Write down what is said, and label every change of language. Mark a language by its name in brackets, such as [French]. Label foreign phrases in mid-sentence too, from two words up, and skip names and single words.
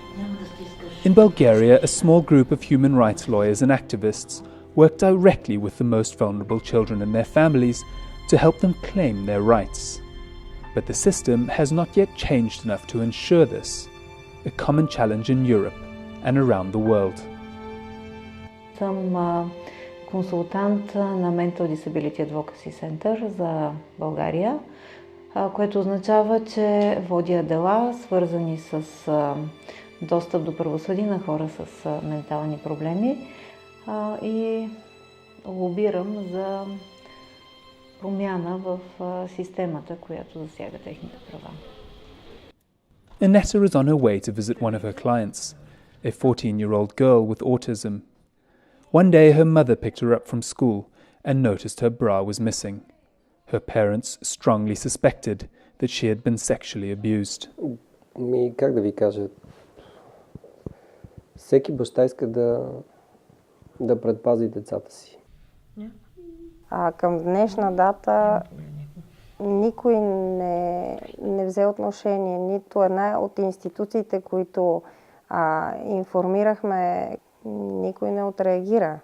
[English] In Bulgaria, a small group of human rights lawyers and activists work directly with the most vulnerable children and their families to help them claim their rights. But the system has not yet changed enough to ensure this, a common challenge in Europe and around the world. [Bulgarian] Съм консултант на Mental Disability Advocacy Center за България, което означава, че водя дела, свързани с достъп до правосъдие на хора с ментални проблеми и лобирам за промяна в системата, която засяга техните права. [English] Annetta is on her way to visit one of her clients, a 14-year-old girl with autism. One day her mother picked her up from school and noticed her bra was missing. Her parents strongly suspected that she had been sexually abused. [Bulgarian] Как да ви кажа? Всеки баща иска да предпази децата си. Към днешна дата никой не взе отношение, нито една от институциите, които информирахме, никой не отреагира.